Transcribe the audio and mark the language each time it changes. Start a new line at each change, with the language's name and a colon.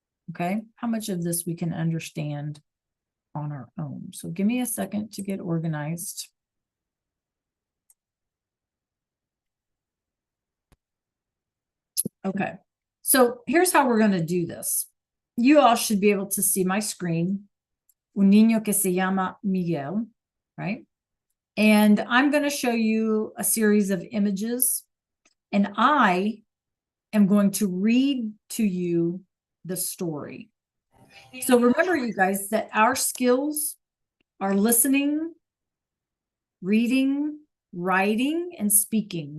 English: Okay, how much of this we can understand on our own? So give me a second to get organized. Okay, so here's how we're going to do this. You all should be able to see my screen.
Spanish: Un niño que se llama Miguel,
English: right? And I'm going to show you a series of images, and I am going to read to you the story. So remember, you guys, that our skills are listening, reading, writing, and speaking.